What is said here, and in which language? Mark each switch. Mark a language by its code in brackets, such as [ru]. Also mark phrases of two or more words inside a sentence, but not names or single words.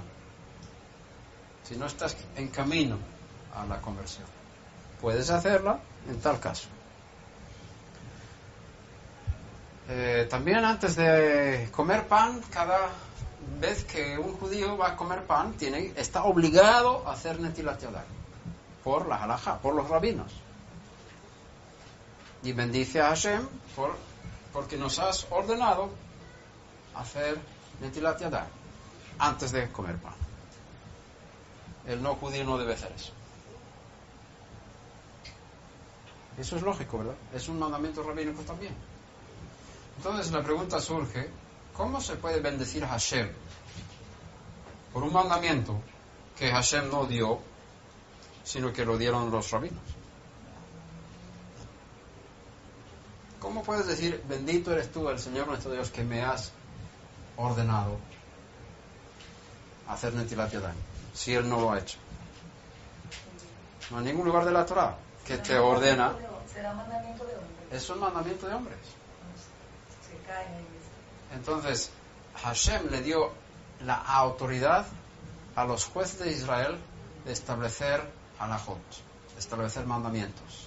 [es] Si no estás en camino a la conversión. Puedes hacerla en tal caso. También antes de comer pan, cada vez que un judío va a comer pan, está obligado a hacer [he] נטילת ידיים [es] por la halajá, por los rabinos. Y bendice a Hashem porque nos has ordenado hacer [he] נטילת ידיים [es] antes de comer pan. El no judío no debe hacer eso. Eso es lógico, ¿verdad? Es un mandamiento rabínico también. Entonces la pregunta surge, ¿cómo se puede bendecir a Hashem por un mandamiento que Hashem no dio, sino que lo dieron los rabinos? ¿Cómo puedes decir, bendito eres tú, el Señor nuestro Dios, que me has ordenado hacer [he] נטילת ידיים, [es] si Él no lo ha hecho? No hay ningún lugar de la Torah que te ordena. ¿Será mandamiento de hombres? Es un mandamiento de hombres. Entonces, Hashem le dio la autoridad a los jueces de Israel de establecer halajot, de establecer mandamientos.